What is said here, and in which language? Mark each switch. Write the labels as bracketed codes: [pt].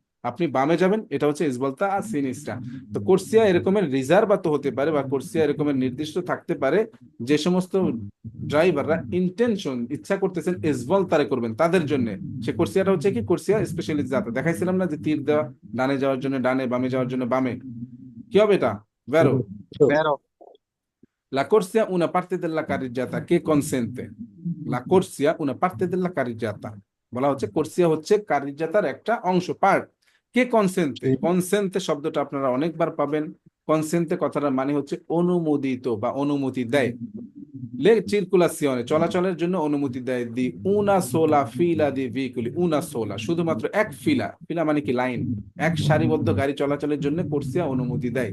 [bn] আপনি বামে যাবেন, এটা হচ্ছে এসভলতা আর সিনিস্ট্রা। তো কোর্সিয়া এরকমের রিজার্ভাতো হতে পারে, বা কোর্সিয়া এরকমের নির্দিষ্ট থাকতে পারে যে সমস্ত ড্রাইভাররা ইন্টেনশন ইচ্ছা করতেছেন এসভলতারে করবেন তাদের জন্য, সে কোর্সিয়াটা হচ্ছে কি কোর্সিয়া স্পেশালিজাতা। দেখাইছিলাম না যে তীর দেওয়া, ডানে যাওয়ার জন্য ডানে, বামে যাওয়ার জন্য বামে। কি হবে এটা? ভেরো। [it] ভেরো La corsia una parte della carreggiata che consente, la corsia una parte della carreggiata, [bn] বলা হচ্ছে কোর্সিয়া হচ্ছে কারিজাতার একটা অংশ, পার্ট। কে কনসেন্তে, কনসেন্তে শব্দটা আপনারা অনেকবার পাবেন। কনসেন্তে কথাটার মানে হচ্ছে অনুমোদিত বা অনুমতি দেয়। লে চিরকুলাসিয়নে চলাচলের জন্য অনুমতি দেয়, [it] দি উনা সোলা ফিলা দি ভেহিকুলি, [bn] উনা সোলা শুধুমাত্র এক ফিলা, ফিলা মানে কি লাইন, এক সারিবদ্ধ গাড়ি চলাচলের জন্য কোর্সিয়া অনুমতি দেয়।